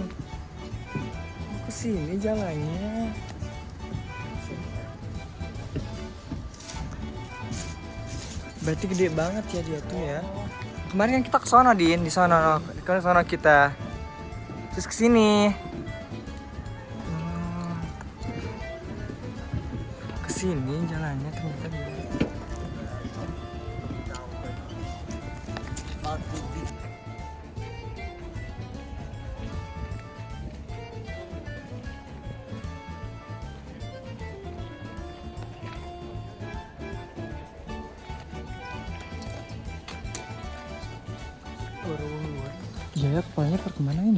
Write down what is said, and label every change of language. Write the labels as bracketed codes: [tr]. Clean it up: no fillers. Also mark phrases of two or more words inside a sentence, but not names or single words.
[id] Ke sini jalannya. Berarti gede banget ya dia tuh ya. Kemarin kan kita ke sono Din, di sono, ke sono kita. Terus ke sini. Ke sini jalannya ternyata dia. Iya ya, kepalanya kemana ini?